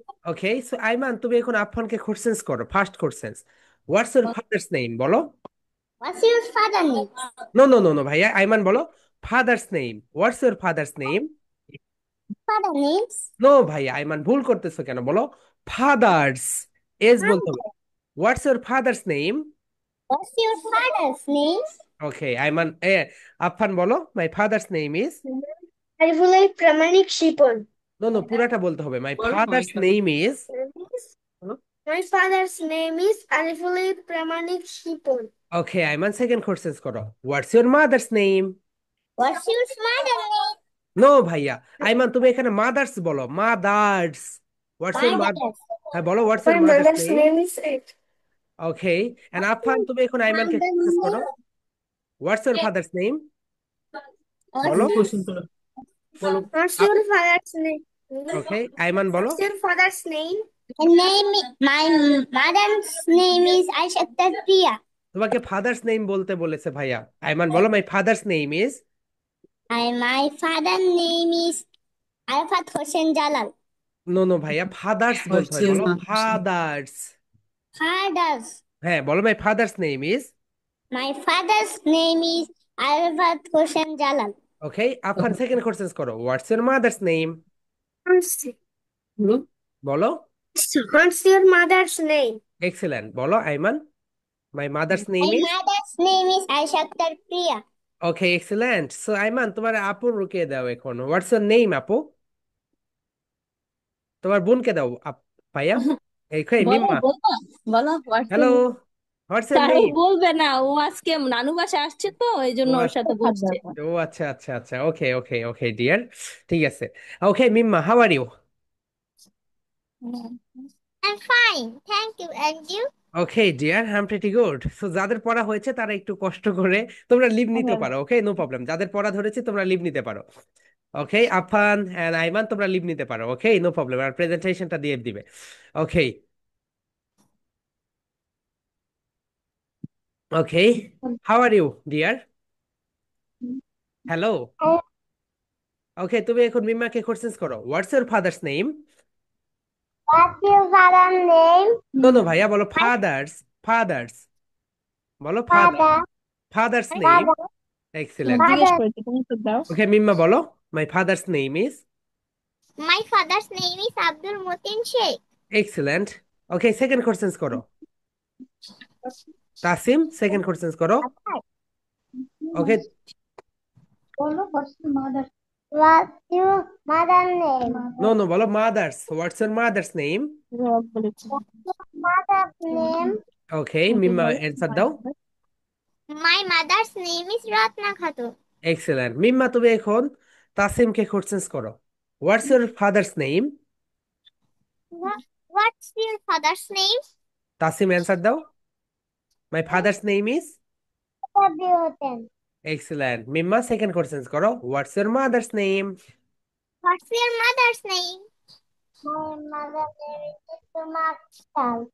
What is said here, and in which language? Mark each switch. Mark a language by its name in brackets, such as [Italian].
[Bangla] ওকে, so Ayman তুমি এখন আফফানকে questions করো। First questions, [English] what's your father's name [Bangla] বলো। [English] What's your father name? [Bangla] No no no no ভাইয়া, আইমান বলো father's name. [English] What's your father's name? Father names? [Bangla] No ভাইয়া, আইমান ভুল করতেছো কেন, বলো ফাদার্স, এস বলতে হবে। [English] What's your father's name? What's your father's name? [Bangla] ওকে আইমান, আফফান বলো [English] My father's name is. Arifullah Pramanik Shipon. [Bangla] No no, পুরাটা বলতে হবে, [English] My father's name is. My father's name is Arifullah Pramanik Shipon. [Bangla] Okay Ayman second question করো, [English] What's your mother's name? What's your mother's name? [Bangla] No ভাইয়া, আইমান তুমি এখানে mother's বলো, mother's. [English] What's your mother, Mother's. [Bangla] হ্যাঁ বলো [English] What's your My mother's mother's নেম? name is Ed. [Bangla] Okay, and Affan তুমি এখন আইমানকে question করো, [English] what's your father's name [Bangla] বলো। [English] What's your father's name? [Bangla] ওকে আইমান বলো। [English] What's your father's name? My mother's name is Aisha Priya. [Bangla] তোমাকে father's name বলতে বলেছে ভাইয়া। আইমান বলো [English] My father's name is. And my father's name is Arafat Hossein Jalal. [Bangla] No no ভাইয়া, father's বলতে হয়, বলো ফাদার্স। [English] Father's. [Bangla] হ্যাঁ বলো [English] My father's name is. My father's name is Arafat Hossein Jalal. [Bangla] Okay Affan second question করো, [English] what's your mother's name [Bangla] বলো। [English] What's your mother's name? [Bangla] Excellent, বলো Ayman [English] My mother's name My ইজ। mother's name is Aisha Priya. [Bangla] Okay excellent, so Ayman তোমার আপু রুকে দাও এখন, [English] what's your name [Bangla] আপু? তোমার বোনকে দাও ভাইয়া। এই মিম্মা, বলো [English] Hello, what's your name? [Bangla] বলবে না, ও আজকে নানু বাসা আসছে তো এই জন্য ওর সাথে বলছে। ও আচ্ছা আচ্ছা আচ্ছা, ওকে ওকে ওকে ডিয়ার, ঠিক আছে। [English] Okay Mimma, how are you? I'm fine, thank you. And you? Okay dear, I am pretty good. [Bangla] So যাদের পড়া হয়েছে তারা একটু কষ্ট করে তোমরা লিভ নিতে পারো। ওকে নো প্রবলেম, যাদের পড়া ধরেছে তোমরা লিভ নিতে পারো। ওকে আফান এন্ড আইমান তোমরা লিভ নিতে পারো। ওকে নো প্রবলেম, আর প্রেজেন্টেশনটা দিয়ে দিবে। ওকে ওকে, [English] How are you dear? [Bangla] Hello. ওকে তুমি এখন মিম্মাকে কোশ্চেন করো, [English] What's your father's name? What's your father's name? [Bangla] No no ভাইয়া, বলো ফাদার্স, ফাদার্স বলো, ফাদার, ফাদার্স নেম। এক্সেলেন্ট। জিজ্ঞেস করেছি, তুমি তো দাও। ওকে মিম্মা বলো [English] My father's name is. My father's name is Abdul Motin Sheikh. Excellent. Okay, second questions করো। Tasim, second questions করো। Okay, What's your mother's name? no, বলো mother's. What's your mother's name? Mother's name? [Bangla] Okay, মিম্মা answer দাও। [English] My mother's name is Ratna Khatun. Excellent. [Bangla] মিম্মা তুমি এখন তাসিমকে questions করো। [English] What's your father's name? What's your father's name? [Bangla] Tasim answer দাও। [English] My father's name is. Abdul. Excellent. [Bangla] মিম্মা second questions করো। [English] What's your mother's name? What's your mother's name? My mother's name is Tuma Akhtar.